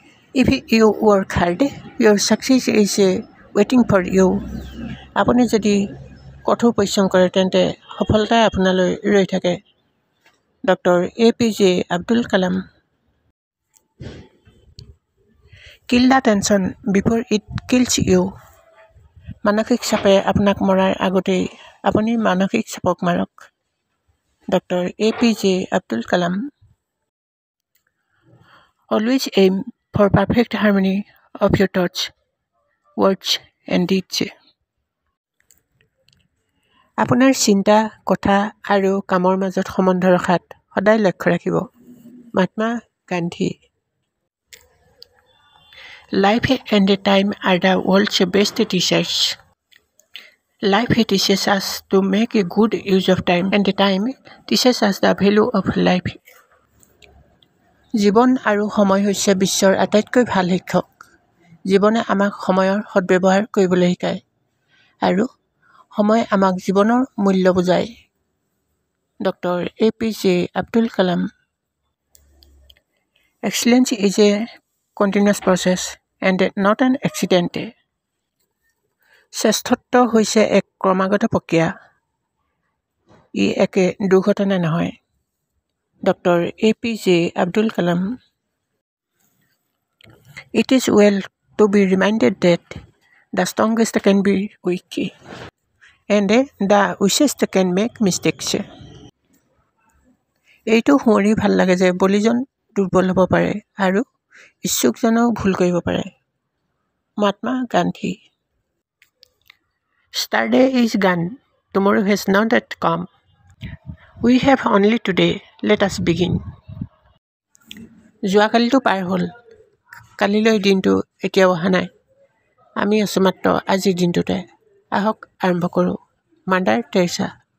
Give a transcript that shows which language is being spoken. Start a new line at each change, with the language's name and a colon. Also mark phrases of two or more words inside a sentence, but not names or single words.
English: If you work hard, your success is waiting for you.
Assamese: আপুনি যদি কঠোৰ পৰিশ্ৰম কৰে তেন্তে সফলতাই আপোনালৈ ৰৈ থাকে। ডক্টৰ APJ আব্দুল কালাম।
English: Kill the tension before it kills you.
Assamese: মানসিক চাপে আপোনাক মৰাৰ আগতেই আপুনি মানসিক চাপক মাৰক। ডক্টৰ APJ আব্দুল কালাম।
English: Always aim for perfect harmony of your thoughts, words and deeds.
Assamese: আপোনাৰ চিন্তা, কথা আৰু কামৰ মাজত সম্বন্ধ ৰখাত সদায় লক্ষ্য ৰাখিব। মহাত্মা গান্ধী।
English: Life and time are the world's best teachers. Life teaches us to make a good use of time, and time teaches us the value of life.
Assamese: জীৱন আৰু সময় হৈছে বিশ্বৰ আটাইতকৈ ভাল শিক্ষক। জীৱনে আমাক সময়ৰ সদ্ব্যৱহাৰ কৰিবলৈ শিকায় আৰু সময় আমাক জীৱনৰ মূল্য বুজায়। ডক্টৰ APJ আব্দুল কালাম।
English: Excellence is a continuous process and not an accident.
Assamese: শ্ৰেষ্ঠত্ব হৈছে এক ক্ৰমাগত প্ৰক্ৰিয়া, ই এক দুৰ্ঘটনা নহয়। ডক্টৰ APJ আব্দুল কালাম।
English: It is well to be reminded that the strongest can be weak, and the wisest can make mistakes.
Assamese: এইটো শুৱৰি ভাল লাগে যে বলিজন দুৰ্বল হ'ব পাৰে আৰু ইচ্ছুকজনেও ভুল কৰিব পাৰে। মহাত্মা গান্ধী।
English: Yesterday is gone, tomorrow has not yet come. We have only today, let us begin.
Assamese: যোৱাকালিটো পাৰ হ'ল, কালিলৈ দিনটো এতিয়াও অহা নাই। আমি আছোঁ মাত্ৰ আজিৰ দিনটোতে। আহক আৰম্ভ কৰোঁ। মাদাৰ টেৰেছা।